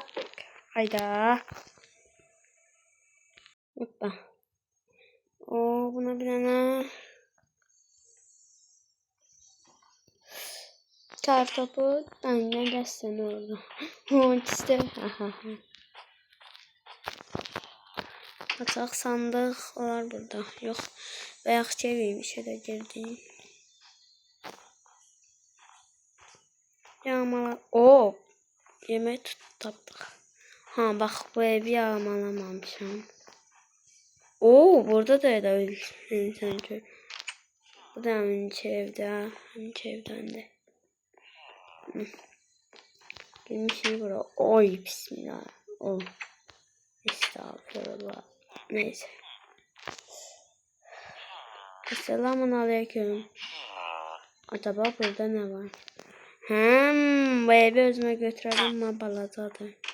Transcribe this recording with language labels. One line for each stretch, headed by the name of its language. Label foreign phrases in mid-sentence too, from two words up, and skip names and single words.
Azerbaijani: Hayda. Hoppa.
Turkish: Buna bir tane kartopu. Ne geçsen orada? İşte.
Azerbaijani: Açaq sandıq var burada. Yox. Bayaq çevirmiş elə girdim. Yağmalar. Yemek tapdıq. Bax bu evi yağmalamamışam. Burada da sanki. Bu da həminki evdən də. Girmişik bura. Bismillah. Estağfurullah. Neyse.
Arabic: السلام عليكم.
Turkish: Acaba burada ne var?
Azerbaijani: Bu evi özüme götürelim ama balacadır.